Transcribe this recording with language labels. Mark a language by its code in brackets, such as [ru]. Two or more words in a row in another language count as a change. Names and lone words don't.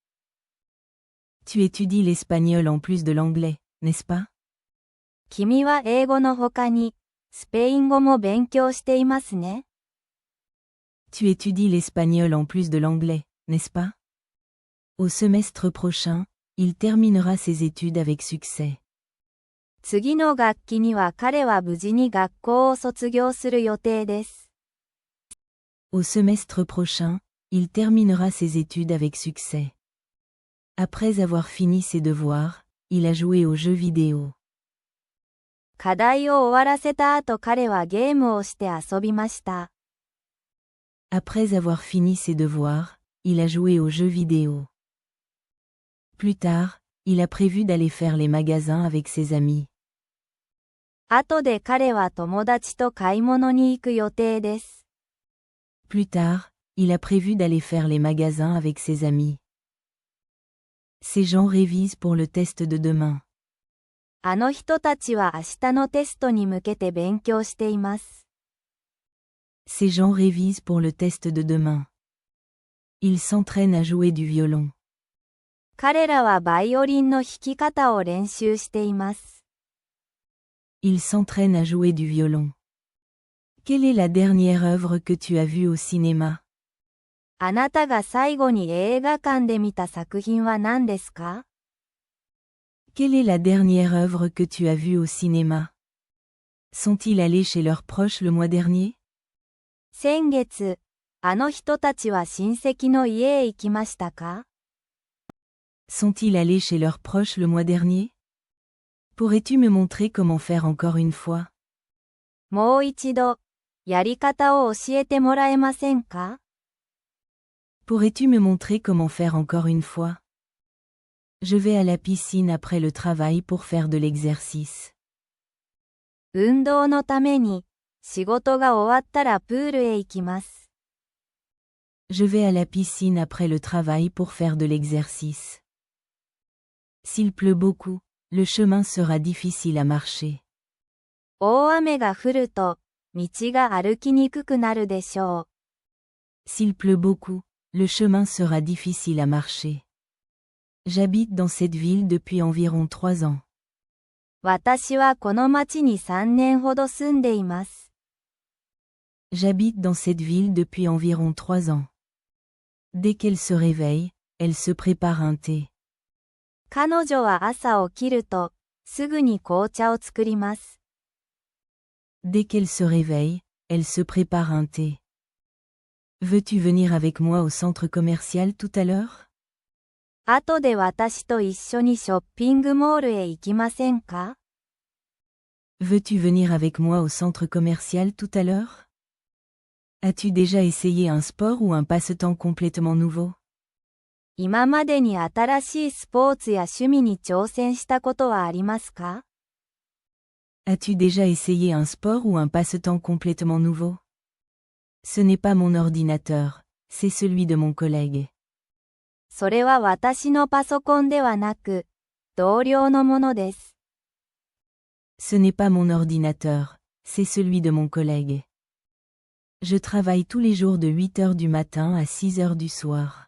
[fr] Tu étudies l'espagnol en plus de l'anglais, n'est-ce pas? [ja] 君は英語の他に、スペイン語も勉強していますね。 [fr] Tu étudies l'espagnol en plus de l'anglais, n'est-ce pas? Au semestre prochain, il terminera ses études avec succès. [ja] 次の学期には彼は無事に学校を卒業する予定です。 [fr] Au semestre prochain, il terminera ses études avec succès. Après avoir fini ses devoirs, il a joué aux jeux vidéo. [ja] 課題を終わらせた後彼はゲームをして遊びました。 [fr] Après avoir fini ses devoirs, il a joué aux jeux vidéo. Plus tard, il a prévu d'aller faire les magasins avec ses amis. [ja] 後で彼は友達と買い物に行く予定です。 [fr] Plus tard, il a prévu d'aller faire les magasins avec ses amis. Ces gens révisent pour le test de demain. [ja] あの人たちは明日のテストに向けて勉強しています。 [fr] Ces gens révisent pour le test de demain. Ils s'entraînent à jouer du violon. [ja] 彼らはバイオリンの弾き方を練習しています。 [fr] Ils s'entraînent à jouer du violon. Quelle est la dernière œuvre que tu as vue au cinéma? [ja] あなたが最後に映画館で見た作品は何ですか？ [fr] Quelle est la dernière œuvre que tu as vue au cinéma? Sont-ils allés chez leurs proches le mois dernier? [ja] 先月、あの人たちは親戚の家へ行きましたか？ [fr] Sont-ils allés chez leurs proches le mois dernier? Pourrais-tu me montrer comment faire encore une fois? [ja] もう一度、 やり方を教えてもらえませんか？ [fr] Pourrais-tu me montrer comment faire encore une fois? Je vais à la piscine après le travail pour faire de l'exercice. [ja] 運動のために、仕事が終わったらプールへ行きます。 [fr] Je vais à la piscine après le travail pour faire de l'exercice. S'il pleut beaucoup, le chemin sera difficile à marcher. [ja] 大雨が降ると、道が歩きにくくなるでしょう。 [fr] S'il pleut beaucoup, le chemin sera difficile à marcher. J'habite dans cette ville depuis environ 3 ans. [ja] 私はこの町に3年ほど住んでいます。 [fr] J'habite dans cette ville depuis environ 3 ans. Dès qu'elle se réveille, elle se prépare un thé. [ja] 彼女は朝起きると、すぐに紅茶を作ります。 [fr] Dès qu'elle se réveille, elle se prépare un thé. Veux-tu venir avec moi au centre commercial tout à l'heure? [ja] 後で私と一緒にショッピングモールへ行きませんか？ [fr] Veux-tu venir avec moi au centre commercial tout à l'heure? As-tu déjà essayé un sport ou un passe-temps complètement nouveau? [ja] 今までに新しいスポーツや趣味に挑戦したことはありますか？ [fr] As-tu déjà essayé un sport ou un passe-temps complètement nouveau? Ce n'est pas mon ordinateur, c'est celui de mon collègue. [ja] それは私のパソコンではなく、同僚のものです。 [fr] Ce n'est pas mon ordinateur, c'est celui de mon collègue. Je travaille tous les jours de 8 heures du matin à 6 heures du soir.